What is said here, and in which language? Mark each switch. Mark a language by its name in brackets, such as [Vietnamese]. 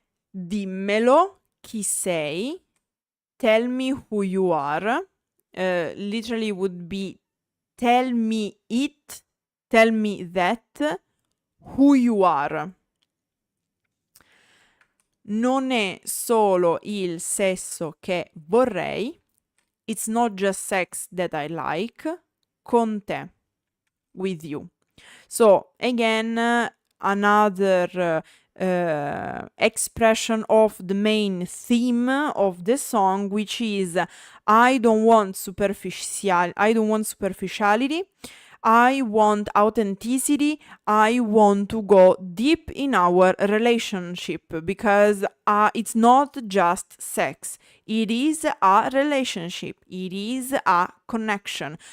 [Italian] Dimmelo chi sei, [English] tell me who you are, literally would be tell me it, tell me that, who you are. [Italian] Non è solo il sesso che vorrei, [English] it's not just sex that I like, [Italian] con te, [English] with you. So again, another expression of the main theme of the song, which is I don't want superficiality, I want authenticity, I want to go deep in our relationship, because it's not just sex, it is a relationship, it is a connection.